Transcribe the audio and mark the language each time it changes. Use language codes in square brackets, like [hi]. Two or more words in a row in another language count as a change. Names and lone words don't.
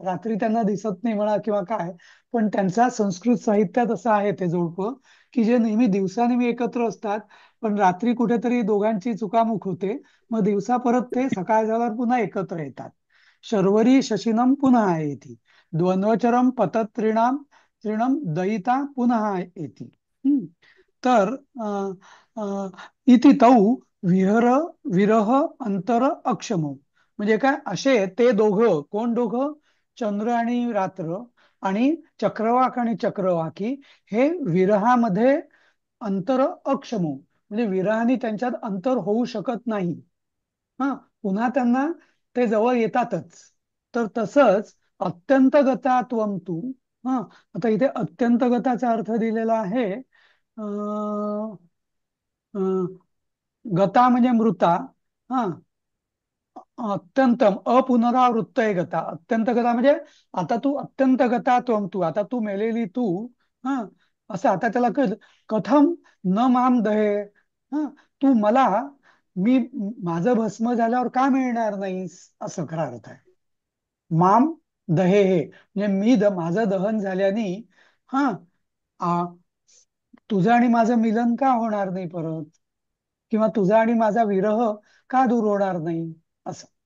[mr] रात्री त्यांना दिसत नाही म्हणा किंवा काय, पण त्यांचा संस्कृत साहित्यात असं आहे ते जोडपं, की जे नेहमी दिवसा एकत्र असतात, पण रात्री कुठेतरी दोघांची चुकामुक होते, मग दिवसा परत ते सकाळ झाल्यावर पुन्हा एकत्र येतात. [sa] शर्वरी शशिनम पुन्हा येती, द्वंद्वचरम पतत्रिणाम तृणम दयिता पुन्हा येती. हम्म. [mr] तर अं, अं, [sa] इति तौ विहर विरह अंतर अक्षमो, [mr] म्हणजे काय, असे ते दोघं, कोण दोघं, चंद्र आणि रात्र, आणि चक्रवाक आणि चक्रवाकी, हे विरहामध्ये [sa] अंतर अक्षमो, [mr] म्हणजे विरहाने त्यांच्यात अंतर होऊ शकत नाही. हा, पुन्हा त्यांना ते जवळ येतातच. तर तसंच [sa] अत्यंत गता त्वं तू. [mr] हा, आता इथे अत्यंत गताचा अर्थ दिलेला आहे, अं, अं, गता म्हणजे मृता. हा, [sa] अत्यंतम अपुनरावृत्त [mr] आहे गता. [sa] अत्यंत गता [mr] म्हणजे आता तू [sa] अत्यंत गता त्वं तू, [mr] आता तू मेलेली तू. हा, असं आता त्याला [sa] कथम न माम दहे. [mr] हा, तू मला, मी माझं भस्म झाल्यावर का मिळणार नाहीस, असं खरा अर्थ आहे. [sa] माम दहे [mr] हे म्हणजे माझं दहन झाल्याने, हा, आ, तुझं आणि माझं मिलन का होणार नाही परत, किंवा तुझा आणि माझा विरह का दूर होणार नाही, असं.